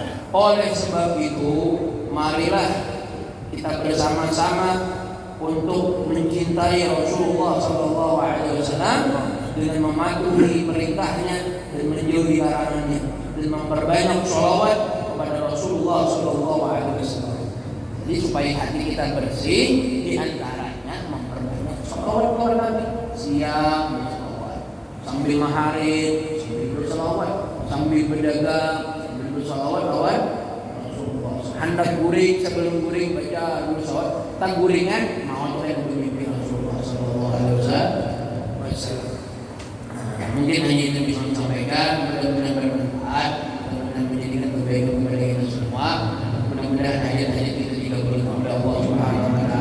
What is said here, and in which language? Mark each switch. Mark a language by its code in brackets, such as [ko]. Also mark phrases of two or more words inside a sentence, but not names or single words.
[id] Oleh sebab itu, marilah kita bersama-sama untuk mencintai Rasulullah [ar] sallallahu alaihi wasallam [id] dengan mematuhi perintahnya dan menjauhi larangannya dan memperbanyak sholawat kepada Rasulullah [ar] sallallahu alaihi wasallam. [id] Jadi supaya hati kita bersih, di antaranya memperbanyak sholawat kepada Nabi. [bjn] Siang bersolawat, sambil maharib sambil bersolawat, sambil berdagang sambil bersolawat lawan Rasulullah. Hendak guring sebelum guring baca dulu sholawat. Tak guringan mau saya mimpi Rasulullah [ar] sallallahu alaihi wasallam. [id] Mungkin hanya itu bisa disampaikan. Mudah-mudahan bermanfaat, mudah-mudahan menjadikan kebaikan kepada kita semua. Mudah-mudahan hajat-hajat kita dikabulkan oleh Allah [ar] Subhanahu wa taala.